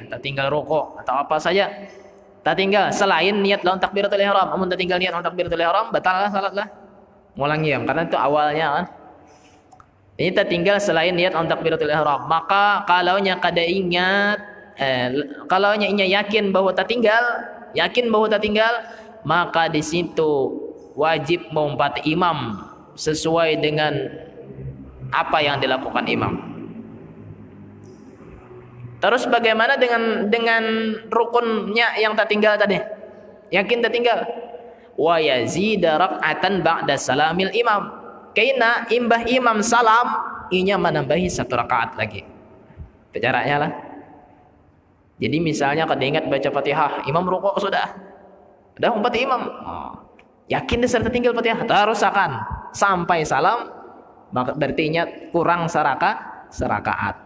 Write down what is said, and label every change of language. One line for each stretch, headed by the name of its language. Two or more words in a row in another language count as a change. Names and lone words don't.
Indonesian: Tertinggal rukuk atau apa saja. Tertinggal selain niat lawan takbiratul ihram.
Banjar: Amun tertinggal niat lawan takbiratul ihram, batal salat lah. Ngulang ya, karena itu awalnya kan.
Indonesian: Ini tertinggal selain niat lawan takbiratul ihram.
Banjar: Maka kalaunya kada ingat kalaunya inya yakin bahwa tertinggal, maka di situ wajib mengumpati imam sesuai dengan apa yang dilakukan imam.
Indonesian: Terus bagaimana dengan rukunnya yang tertinggal tadi? Yakin tertinggal.
Arabic: ويزيد ركعة بعد سلام الإمام.
Banjar: Kaina imbah imam salam, inya menambahi 1 rakaat lagi.
Indonesian: Itu caranya lah.
Banjar: Jadi misalnya kada ingat baca Fatihah, imam rukuk sudah.
Indonesian: Udah umpat imam. Yakin dia tertinggal Fatihah, terus akan sampai salam, maka berarti inya kurang serakaat.